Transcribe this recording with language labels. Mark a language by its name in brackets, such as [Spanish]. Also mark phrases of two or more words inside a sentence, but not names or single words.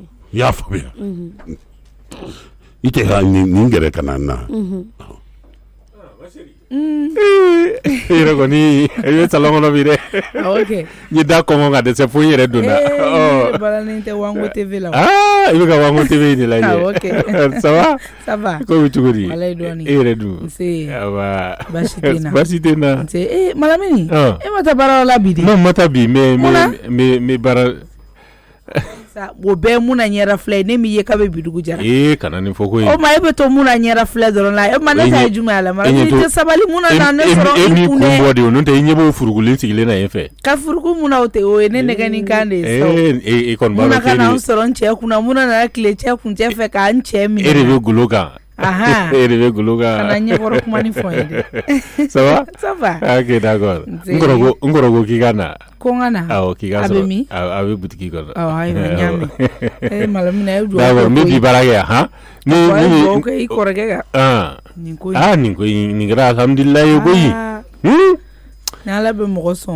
[Bambara] i y'a faamuya i tɛ ka nin gɛrɛ ka na n na i yɛrɛ kɔni i bɛ salon kɔnɔ bi dɛ n ye da kɔngɔ ka dɛsɛ fo n yɛrɛ donna balanin tɛ Wango TV la i bɛ ka Wango TV de lajɛ [French] ça va [Bambara] ko bɛ cogo di e yɛrɛ dun baasi tɛ n na Malamini e ma taa baara la bi de non ma taa bi mais baara o bɛɛ mun na ɲɛra filɛ ne min ye k'a bɛ bidugu jara kana nin fɔ ko ye o ma e bɛ to mun na ɲɛra filɛ dɔrɔn la e ma ne ta ye jumɛn la ma i tɛ sabali mun na ne sɔrɔ e ni kun bɔ de o n'o tɛ i ɲɛ b'o furugulen sigilen na yen fɛ ka furugu mun na o tɛ o ye ne nɛgɛ ni kan de ye e kɔni b'a dɔn mun na ka na n sɔrɔ n cɛ kunna mun na nana tile cɛ kun cɛ fɛ ka n cɛ minɛ e de bɛ golo kan e de bɛ golo kan kana ɲɛkɔrɔ kuma ni fɔ n ye dɛ [French] ça va ok d'accord [Bambara] n kɔrɔ ko k'i ka na ko n ka na k'i ka sɔrɔ a bɛ butigi kɔnɔ ayiwa ɲaami Malamina e duwawu d'accord n bɛ bi baara kɛ yan ne duwawu kɛ i kɔrɔkɛ kan nin ko nin kɛra alhamdulilayi koyi ni ala bɛ mɔgɔ sɔn